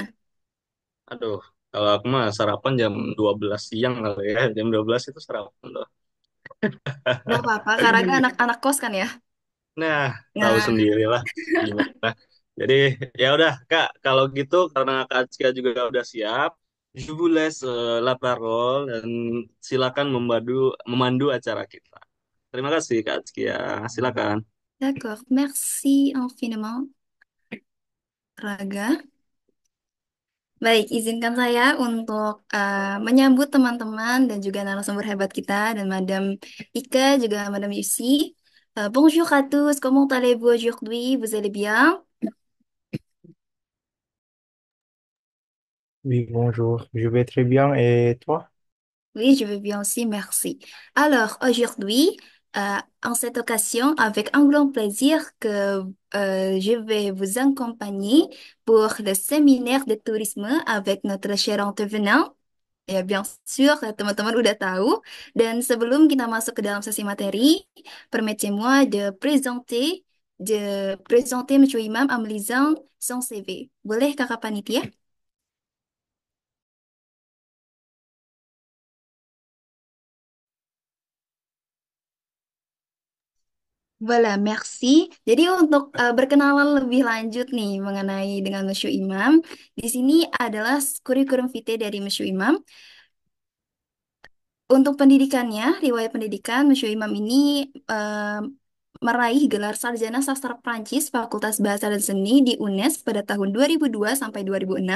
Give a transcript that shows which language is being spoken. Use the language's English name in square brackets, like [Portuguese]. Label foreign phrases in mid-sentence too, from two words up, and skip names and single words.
[Indonesian] Aduh, kalau aku mah sarapan jam 12 siang kali ya. Jam 12 itu sarapan loh. Gak apa-apa, Kak Raga anak-anak kos kan ya? Nah, tahu Nah, sendirilah gimana. Jadi ya udah Kak, kalau gitu karena Kak Atskia juga udah siap, [French] je vous laisse la parole [Indonesian] dan silakan memandu acara kita. Terima kasih Kak Atskia, silakan. [French] d'accord. Merci infiniment, Raga. [Indonesian] Baik, izinkan saya untuk menyambut teman-teman dan juga narasumber hebat kita dan Madam Ika juga Madam Yusi. [French] Bonjour à tous, comment allez-vous aujourd'hui? Vous allez bien? Oui, bonjour. Je vais très bien. Et toi? Oui, je vais bien aussi, merci. Alors, aujourd'hui, en cette occasion, avec un grand plaisir que je vais vous accompagner pour le séminaire de tourisme avec notre cher intervenant. Ya, bien sûr, [Indonesian] teman-teman udah tahu. Dan sebelum kita masuk ke dalam sesi materi, [French] permettez-moi de présenter Monsieur Imam en me lisant son CV. [Indonesian] Boleh, Kakak Panitia? [French] Voilà, merci. [Indonesian] Jadi untuk berkenalan lebih lanjut nih mengenai dengan Monsieur Imam, di sini adalah kurikulum vitae dari Monsieur Imam. Untuk pendidikannya, riwayat pendidikan, Monsieur Imam ini meraih gelar sarjana sastra Prancis Fakultas Bahasa dan Seni di UNES pada tahun 2002 sampai 2006.